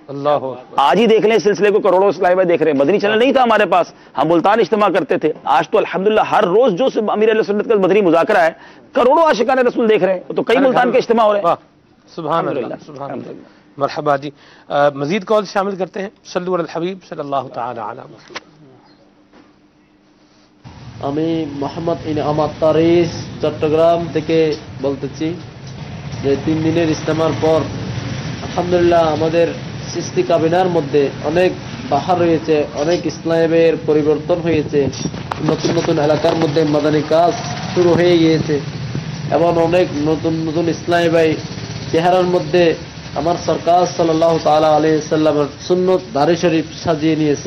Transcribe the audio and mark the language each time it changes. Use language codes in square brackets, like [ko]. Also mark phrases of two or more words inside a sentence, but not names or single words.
[ur] آج ہی دیکھ لیں اس سلسلے کو کروڑوں اسلامی بھائی دیکھ رہے ہیں. مدنی چینل نہیں تھا ہمارے پاس, ہم ملتان اجتماع کرتے تھے. آج تو الحمدللہ ہر روز جو امیر علیہ سنت کا مدنی مذاکرہ ہے کروڑوں عاشقان رسول دیکھ رہے ہیں. تو کئی ملتان کے اجتماع ہو رہے ہیں. [ar] سبحان اللہ سبحان اللہ. [ur] مرحبا جی. مزید کال شامل کرتے ہیں. [ar] صلو علی الحبیب صلی اللہ تعالی علی محمد. [bn] আমি মোহাম্মদ ইনাম আত্তারিস চট্টগ্রাম থেকে বলতেছি যে 3 দিনের ইজতেমার পর আলহামদুলিল্লাহ আমাদের সৃষ্টি কাবিনার মধ্যে অনেক বাহার রয়েছে, অনেক ইসলামের পরিবর্তন হয়েছে, নতুন নতুন এলাকার মধ্যে মাদানী কাজ শুরু হয়ে গিয়েছে এবং অনেক নতুন নতুন ইসলামী ভাই চেহারার মধ্যে আমার সরকার [ar] صلى الله تعالى عليه [bn] সাল্লামের সুন্নত দাড়ি শরীফ সাজিয়ে নিয়েছে।